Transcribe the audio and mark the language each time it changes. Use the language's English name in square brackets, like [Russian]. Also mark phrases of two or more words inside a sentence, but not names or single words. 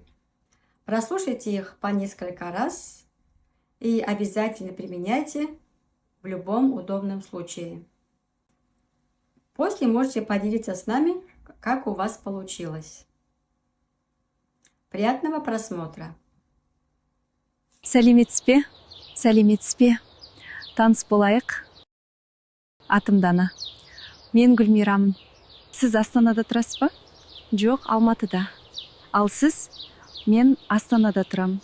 [Russian] Прослушайте их по несколько раз и обязательно применяйте в любом удобном случае. После можете поделиться с нами, как у вас получилось. Приятного просмотра! [Kazakh] Сәлеметсіз бе? Сәлеметсіз бе? Таныс болайық. Атым Дана. Мен Гүлмирамын. Сіз Астанада тұрасыз ба? Жоқ, Алматыда. Ал сіз? Мен Астанада тұрамын.